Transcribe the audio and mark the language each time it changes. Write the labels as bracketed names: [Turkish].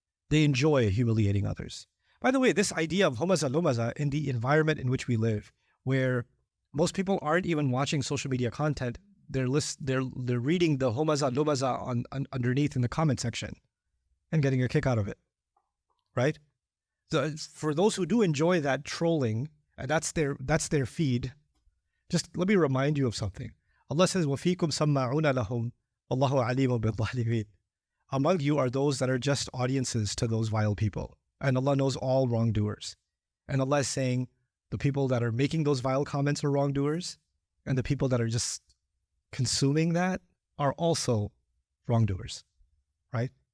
[English] They enjoy humiliating others. By the way, this idea of humaza, lumaza in the environment in which we live, where most people aren't even watching social media content, they're reading the humaza, lumaza underneath in the comment section and getting a kick out of it, right? So for those who do enjoy that trolling, and that's their feed, just let me remind you of something. Allah says, [Arabic] وَفِيكُمْ سَمَّعُونَ لَهُمْ وَاللَّهُ عَلِيمٌ بِالظَّالِمِينَ. [English] Among you are those that are just audiences to those vile people. And Allah knows all wrongdoers. And Allah is saying the people that are making those vile comments are wrongdoers, and the people that are just consuming that are also wrongdoers, right?